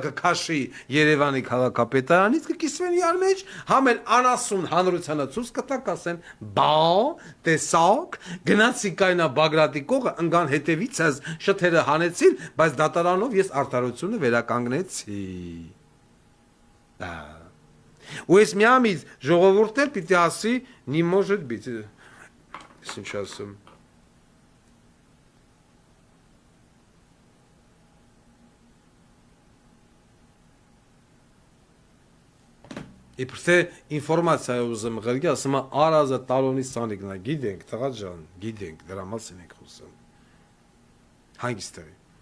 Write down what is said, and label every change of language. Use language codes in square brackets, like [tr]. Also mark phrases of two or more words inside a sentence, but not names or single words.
[hy] կքաշի Երևանի քաղաքապետարանից կկիսվեն իրար մեջ, համ էլ անասուն հանրությանը ցույց կտա կասեն, բա, տեսակ, գնացի կայնա Բագրատի կողը ընկան հետևիցս շթերը հանեցին, բայց դատարանով ես արդարությունը վերականգնեցի։ Դա։ Ու ես միամիտ ժողովուրդներ պիտի ասի, [ru] не может быть, [hy] ինչ ասում Իբր թե ինֆորմացիա ուզում ղրգի, ասում է Արազը Տարոնի Սանիկն է, գիտենք, տղա ջան, գիտենք, դրա մասին ենք խոսում։ Հանգիստ է։